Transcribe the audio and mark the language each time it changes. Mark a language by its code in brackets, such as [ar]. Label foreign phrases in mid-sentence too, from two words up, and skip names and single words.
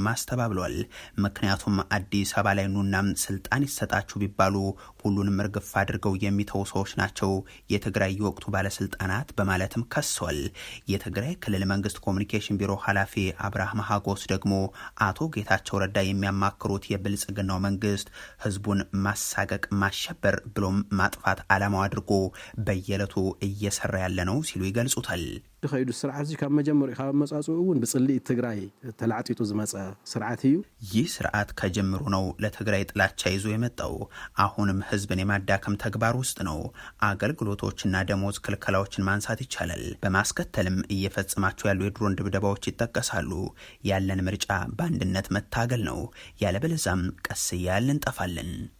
[am] አስተባብሏል። ምክንያቱም አዲስ አበባ ላይ ኑናም ስልጣን ይሰጣችሁ ቢባሉ ሁሉንም እርግፍ አድርገው የሚተው ሰዎች ናቸው የትግራይ የወቅቱ ባለስልጣናት በማለትም ከሷል። የትግራይ ክልል መንግስት ኮሚኒኬሽን ቢሮ ኃላፊ አብርሃም ሀጎስ ደግሞ አቶ ጌታቸው ረዳ የሚያማክሩት የብልጽግናው መንግስት ህዝቡን ማሳቀቅ፣ ማሸበር ብሎም ማጥፋት ዓላማው አድርጎ በየለቱ እየሰራ ያለ ነው ሲሉ ይገልጹታል። [ti] ድኸይዱ ስርዓት እዚ ካብ መጀመሪኡ ካብ መጻጽኡ እውን ብጽልኢ ትግራይ ተላዕጢጡ ዝመጸ ስርዓት እዩ። [am] ይህ ስርዓት ከጀምሩ ነው ለትግራይ ጥላቻ ይዞ የመጣው። አሁንም ህዝብን የማዳከም ተግባር ውስጥ ነው። አገልግሎቶችና ደሞዝ ክልከላዎችን ማንሳት ይቻላል። በማስከተልም እየፈጸማቸው ያሉ የድሮን ድብደባዎች ይጠቀሳሉ። ያለን ምርጫ በአንድነት መታገል ነው። ያለበለዛም ቀስ እያልን እንጠፋለን።